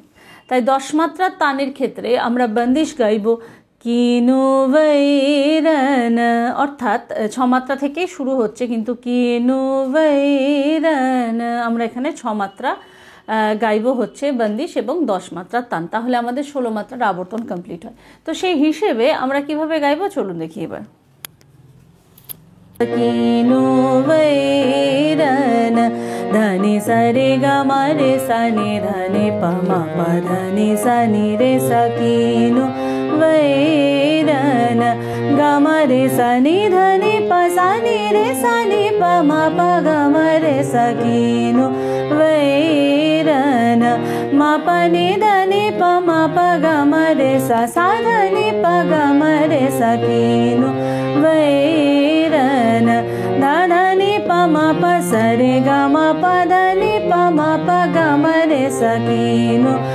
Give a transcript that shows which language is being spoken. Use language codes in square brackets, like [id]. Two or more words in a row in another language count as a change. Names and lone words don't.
[bn] তাই 10 মাত্রার তানের ক্ষেত্রে আমরা বন্দিশ গাইব কিনু বৈরন, অর্থাৎ 6 মাত্রা থেকে শুরু হচ্ছে, কিন্তু কিনু বৈরন আমরা এখানে 6 মাত্রা গাইব হচ্ছে বন্দিশ এবং 10 মাত্রার তান, তাহলে আমাদের 16 মাত্রার আবর্তন কমপ্লিট হয়। তো সেই হিসেবে আমরা কিভাবে গাইব চলুন দেখি এবার। কিনু বৈরন ধনি সরে গ রে সা নি ধনি প ম প ধনি সা নি রে সা কিনু বৈরন গ রে সা নি ধনি প সা নি রে সা নি প ম প গ রে সা কিনু বৈরন ম প নি ধনি প ম প গ রে সা সা ধনি প গ রে সা কিনু বৈরন ধা ধনি প ম প স রে গ ম প ধনি প ম প গ রে সা কিনু